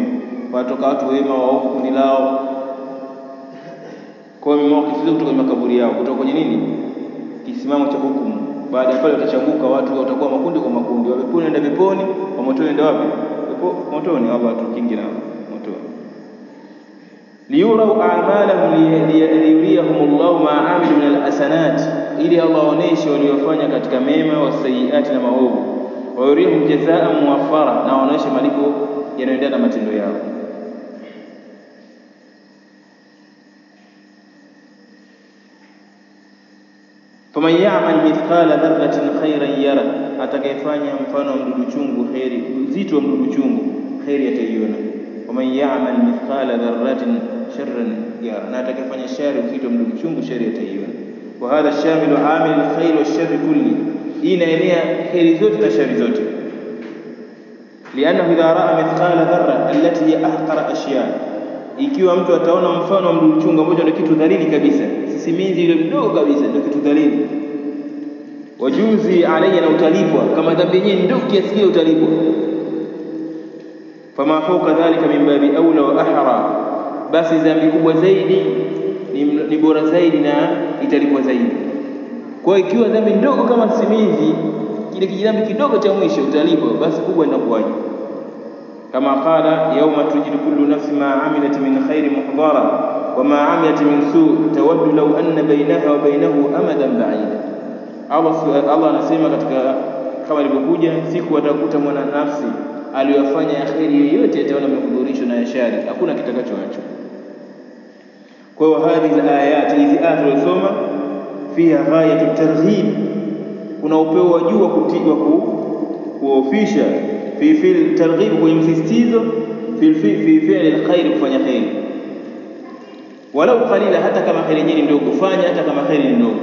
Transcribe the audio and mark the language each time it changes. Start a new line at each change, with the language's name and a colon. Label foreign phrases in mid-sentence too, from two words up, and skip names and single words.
Swahili: Watoka watu wema, waovu kundi lao, kwa mawqifu kutoka makaburi yao, kutoka kwenye nini, kisimamo cha hukumu. Baada ya pale watachanguka watu, watakuwa makundi kwa makundi, wa peponi nenda peponi, wa motoni nenda wapi? Motoni. Allah tukinge na motoni.
Arabic: ليروا أعمالهم ليريهم الله ما عملوا من الحسنات,
Swahili: ili Allah waoneshe waliofanya katika mema, wasayiati na maovu.
Arabic: ويريهم جزاء موفرا,
Swahili: na waoneshe malipo yanayoendana na matendo yao.
Arabic: فمن يعمل مثقال ذرة خيرا يره,
Swahili: atakayefanya mfano wa mdudu chungu khairi, uzito wa mdudu chungu, khairi ataiona.
Arabic: ومن يعمل مثقال ذرة شرا يره,
Swahili: na atakayefanya shari, uzito wa mdudu chungu, shari ataiona.
Arabic: وهذا شامل عمل الخير والشر كل,
Swahili: hii inaenea khairi zote na shari zote.
Arabic: لأنه إذا رأى مثقال ذرة التي هي أحقر الأشياء,
Swahili: ikiwa mtu ataona mfano wa mdudu chungu ambacho ndio kitu dhalili kabisa, sisimizi ile mdogo kabisa ndio kitu dhalili, wajuzi alayya, na utalipwa kama dhambi yenyewe ndio kiasi kile utalipwa.
Arabic: فما فوق ذلك من باب أولى وأحرى,
Swahili: basi dhambi kubwa zaidi ni bora zaidi na italipwa zaidi. Kwa hiyo ikiwa dhambi ndogo kama sisimizi, kile kijambo kidogo cha mwisho utalipwa, basi kubwa inakuwaje?
Arabic: كما قال يوم تجد كل نفس ما عملت من خير محضرا وما عملت من سوء تود لو أن بينها وبينه أمدا بعيدا.
Swahili: Allah anasema katika kama ilivyokuja, siku atakuta mwana nafsi aliyofanya ya khairi yoyote ataona mhudhurisho na shari, hakuna kitakachoachwa. Kwa hiyo hizi aya tulizosoma
Arabic: فيها غاية ترغيب,
Swahili: kuna upeo wa juu wa kutigwa kuofisha fi fil targhib, kwa msisitizo
Arabic: في فعل الخير,
Swahili: kufanya khair
Arabic: ولو قليلا,
Swahili: hata kama khair yenyewe ndogo fanya, hata kama khair ni ndogo.